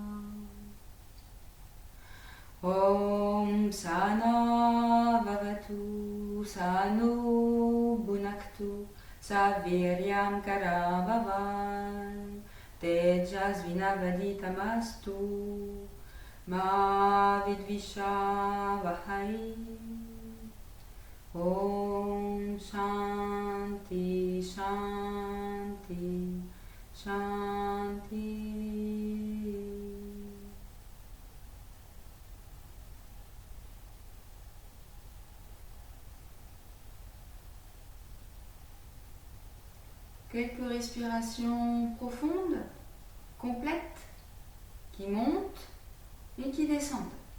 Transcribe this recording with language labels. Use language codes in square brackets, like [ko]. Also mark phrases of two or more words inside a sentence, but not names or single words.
[sa] ॐ सह नाववतु सह नौ भुनक्तु सह वीर्यं करवावहै तेजस्वि नावधीतमस्तु मा विद्विषावहै. ॐ शान्तिः शान्तिः शान्तिः. [fr] Quelques respirations profondes, complètes, qui montent et qui descendent.